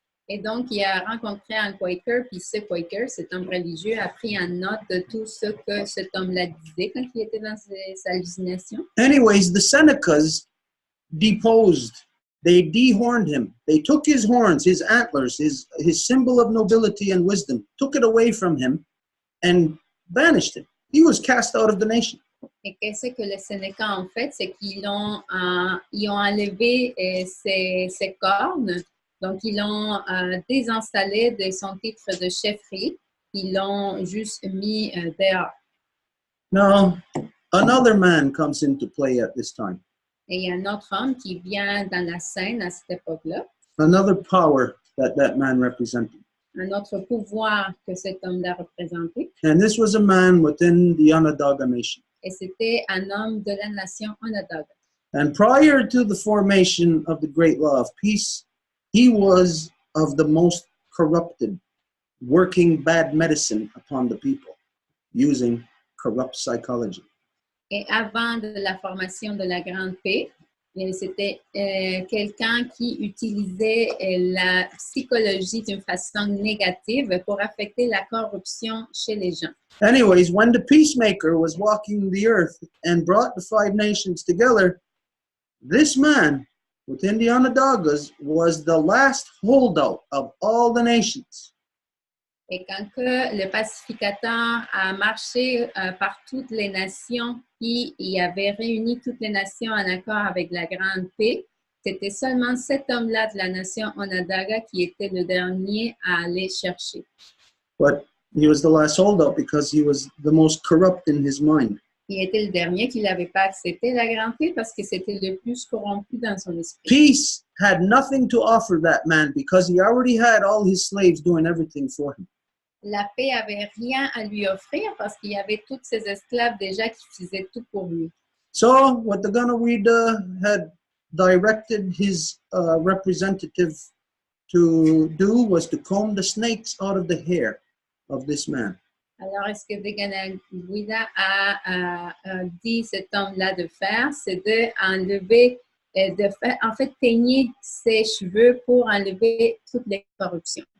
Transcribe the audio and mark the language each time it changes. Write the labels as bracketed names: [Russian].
[French] Et donc, il a rencontré un Quaker, puis ce Quaker, cet homme religieux, a pris en note de tout ce que cet homme-là disait quand il était dans ses hallucinations. [English] Anyways, the Senecas deposed. They dehorned him. They took his horns, his antlers, his symbol of nobility and wisdom, took it away from him and banished him. He was cast out of the nation. [French] Et qu'est-ce que les Sénécans ont fait? C'est qu'ils ont enlevé ses cornes. Donc, ils l'ont désinstallé de son titre de chefferie. Ils l'ont juste mis dehors. [English] Now, another man comes into play at this time. [French] Et il y a un autre homme qui vient dans la scène à cette époque-là. [English] Another power that man represented. [French] un autre pouvoir que cet homme-là représentait. [English] And this was a man within the Onondaga Nation. [French] Et c'était un homme de la nation Onondaga. [English] And prior to the formation of the Great Law of Peace, he was of the most corrupted, working bad medicine upon the people, using corrupt psychology. [French] Et avant de la formation de la Grande Paix, c'était quelqu'un qui utilisait la psychologie d'une façon négative pour affecter la corruption chez les gens. [English] Anyways, when the peacemaker was walking the earth and brought the 5 nations together, this man within the Onondagas was the last holdout of all the nations. [French] Et quand que le pacificateur a marché par toutes les nations, puis il avait réuni toutes les nations en accord avec la Grande Paix, c'était seulement cet homme-là de la nation Onondaga qui était le dernier à aller chercher. [English] But he was the last holdout because he was the most corrupt in his mind. [French] Il était le dernier qui n'avait pas accepté la Grande Paix parce que c'était le plus corrompu dans son esprit. [English] Peace had nothing to offer that man because he already had all his slaves doing everything for him. [French] La paix avait rien à lui offrir parce qu'il y avait tous ses esclaves déjà qui faisaient tout pour lui. [English] So what the Ganawida had directed his representative to do was to comb the snakes out of the hair of this man. [French] Alors, est-ce que Deganawida a dit cet homme-là de faire? C'est d'enlever, en fait, peigner ses cheveux pour enlever toutes les corruptions.